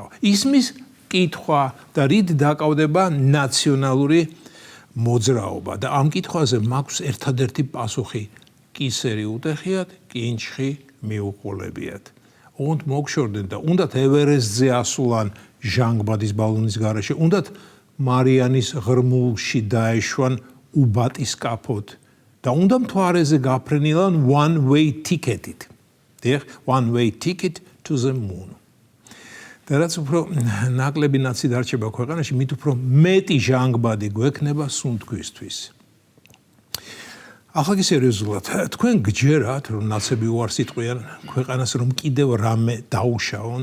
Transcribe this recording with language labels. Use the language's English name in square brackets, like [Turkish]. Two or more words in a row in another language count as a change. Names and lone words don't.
[Georgian] ისმის კითხვა და რით დაკავდება ნაციონალური მოძრაობა და ამ კითხვაზე მაქვს ერთადერთი პასუხი: კისერი უტეხიათ, კინჩხი მიუყოლებიათ. უნდ მოგშორდნენ და უნდათ ევერესტზე ასულან ჟანგბადის ბალონის გარეშე, უნდათ მარიანის ღრმულში დაეშვან უბატისკაფოთ და უნდა მთვარეზე გაფრენილან [English] one way ticket-ით. [Georgian] დიახ, [English] one way ticket to the moon. [Georgian] და რაც უფრო ნაკლები ნაცი დარჩება ქვეყანაში, მით უფრო მეტი ჟანგბადი გვექნება სუნთქვისთვის. ახლა კი სერიოზულად, თქვენ გჯერათ, რომ ნაცები უარს იტყვიან ქვეყანას, რომ კიდევ რამე დაუშავონ?